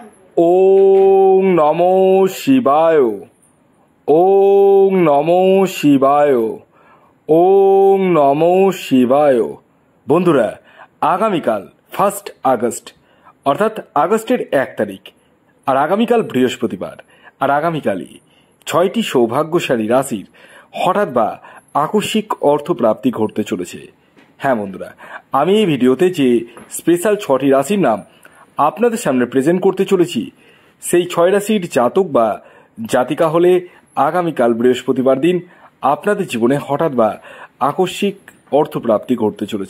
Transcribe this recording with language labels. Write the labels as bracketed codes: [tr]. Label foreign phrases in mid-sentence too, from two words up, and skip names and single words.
[sa] ওং নমো শিবায়। ওং নমো শিবায়। ওং নমো শিবায়। [bn] বন্ধুরা, আগামীকাল 1 আগস্ট অর্থাৎ আগস্টের 1 তারিখ, আর আগামীকাল বৃহস্পতিবার, আর আগামীকালই 6টি সৌভাগ্যশালী রাশির হঠাৎ বা আকস্মিক অর্থপ্রাপ্তি ঘটতে চলেছে। হ্যাঁ বন্ধুরা, আমি এই ভিডিওতে যে স্পেশাল 6টি রাশির নাম আপনাদের সামনে প্রেজেন্ট করতে চলেছি, সেই 6 রাশির জাতক বা জাতিকা হলে আগামীকাল বৃহস্পতিবার দিন আপনাদের জীবনে হঠাৎ বা আকস্মিক অর্থপ্রাপ্তি ঘটতে চলেছে।